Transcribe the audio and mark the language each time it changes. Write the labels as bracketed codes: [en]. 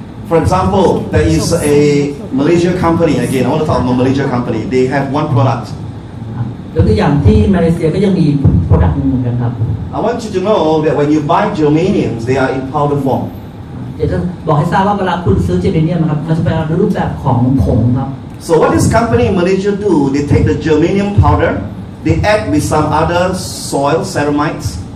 [en] For example, there is a Malaysia company. Again, I want to talk about Malaysia company. They have one product. [th] ยกตัวอย่างที่มาเลเซียก็ยังมี product หนึ่งเหมือนกันครับ [en] I want you to know that when you buy germaniums, they are in powder form. [th] เดี๋ยวจะบอกให้ทราบว่าเวลาคุณซื้อเจเนเนียมนะครับมันจะเป็นรูปแบบของผงครับ [en] So what this company in Malaysia do? They take the germanium powder, they add with some other soil ceramides.